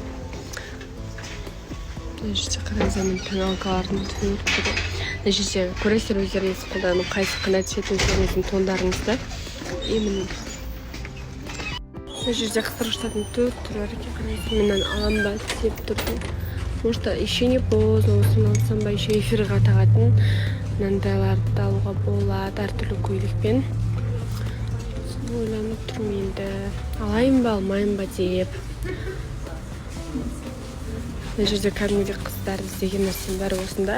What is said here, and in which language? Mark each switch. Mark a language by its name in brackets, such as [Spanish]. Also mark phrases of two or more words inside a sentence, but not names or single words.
[Kazakh] Мына жерде қараңыздар, мен тоналкалардың түрі. Мына жерде көресіздер өздеріңіз қолдану қайсы қандай түсетін өздеріңіздің тондарыңызды. Мына жерде қыстырғыштардың түрі бар екен, қараңыздар. Менен алам ба деп тұрдым. [Russian] Может, еще не поздно, [Kazakh] осыны алсам ба, еще эфирға тағатын мынандайларды алуға болады, әртүрлі көйлекпен. Ойланып тұрмын енді. Алайын ба, алмайын ба деп. Мына жерде кәдімгідей қыздар іздеген нәрсенің бәрі осында.